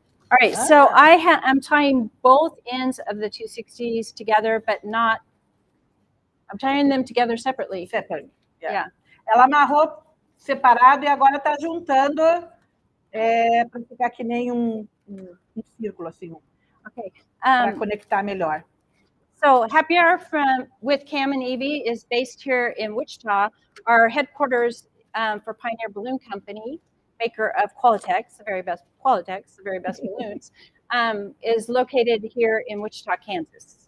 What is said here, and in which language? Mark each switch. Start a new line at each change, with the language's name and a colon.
English: All right, so I'm tying both ends of the 260s together, but not, I'm tying them together separately. Separate. Yeah.
Portuguese: Ela amarrou separado e agora está juntando para ficar que nem um círculo, assim,
English: Okay.
Portuguese: para conectar melhor.
English: So Happy Hour with Cam and Evie is based here in Wichita. Our headquarters for Pioneer Balloon Company, maker of Qualitex, the very best balloons, is located here in Wichita, Kansas.